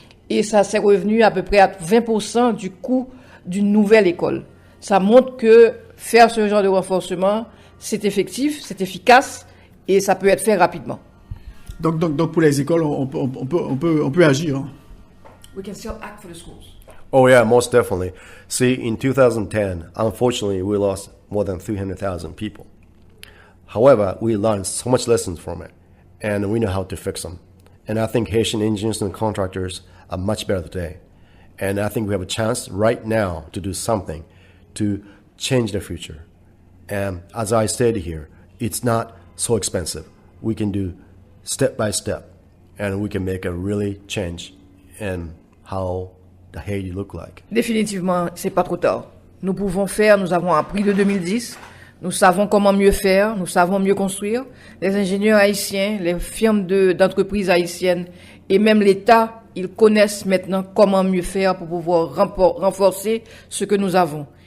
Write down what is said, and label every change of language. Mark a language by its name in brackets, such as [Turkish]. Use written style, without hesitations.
[French] Et ça s'est revenu à peu près à 20% du coût d'une nouvelle école. Ça montre que faire ce genre de renforcement, c'est effectif, c'est efficace et ça peut être fait rapidement. Donc pour les écoles, on peut agir. Hein. [English] We can still act for the schools. Oh yeah, most definitely. See, in 2010, unfortunately, we lost more than 300,000 people. However, we learned so much lessons from it, and we know how to fix them. And I think Haitian engineers and contractors are much better today. And I think we have a chance right now to do something to change the future. And as I stated here, it's not so expensive. We can do step by step, and we can make a really change in how the Haiti look like. [French] Définitivement, c'est pas trop tard. Nous pouvons faire, nous avons appris de 2010. Nous savons comment mieux faire, nous savons mieux construire. Les ingénieurs haïtiens, les firmes d'entreprises haïtiennes et même l'État, ils connaissent maintenant comment mieux faire pour pouvoir renforcer ce que nous avons.